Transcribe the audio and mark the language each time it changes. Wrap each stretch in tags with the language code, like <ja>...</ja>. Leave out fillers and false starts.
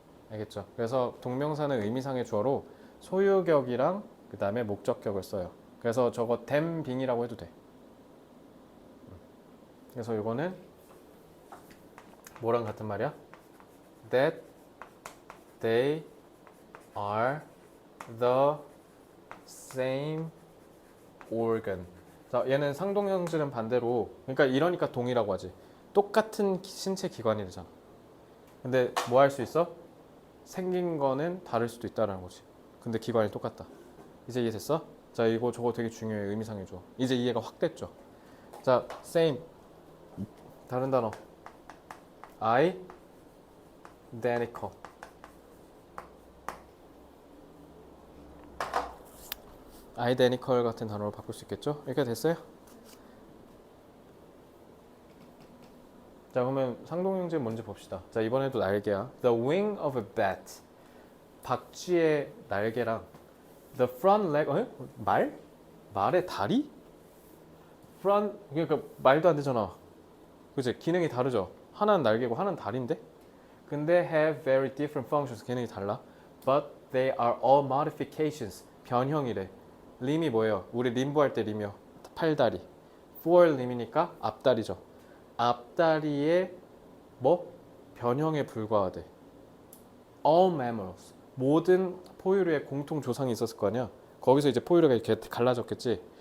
<ko>알겠죠? 그래서 동명사는 의미상의 주어로 소유격이랑 그 다음에 목적격을 써요. 그래서 저거</ko> <en>them being</en> <ko>이라고 해도 돼. 그래서 이거는 뭐랑 같은 말이야?</ko> <en>That they are the same organ.</en> <ko>자, 얘는 상동형질은 반대로, 그러니까 이러니까 동이라고 하지. 똑같은 신체 기관이 되잖아. 근데 뭐 할 수 있어? 생긴 거는 다를 수도 있다라는 거지. 근데 기관이 똑같다. 이제 이해됐어? 자, 이거 저거 되게 중요해. 의미상의 주어. 이제 이해가 확 됐죠? 자, same. 다른 단어.</ko> <en>identical.</en> <ko>identical 같은 단어로 바꿀 수 있겠죠? 이렇게 됐어요? 자, 그러면 상동형제 뭔지 봅시다. 자, 이번에도 날개야.</ko> <en>The wing of a bat.</en> <ko>박쥐의 날개랑</ko> <en>the front leg,</en> <ko>말? 말의 다리? front, 그러니까 말도 안 되잖아. 그치? 기능이 다르죠? 하나는 날개고 하나는 다리인데? 근데</ko> <en>have very different functions.</en> <ko>기능이 달라.</ko> <en>But they are all modifications.</en> <ko>변형이래. 림이 뭐예요? 우리 림보 할 때 림이요. 팔다리. for 림이니까 앞다리죠. 앞다리의 뭐? 변형에 불과하대.</ko> <en>All mammals.</en> <ko>모든 포유류의 공통 조상이 있었을 거 아니야? 거기서 이제 포유류가 이렇게 갈라졌겠지?</ko>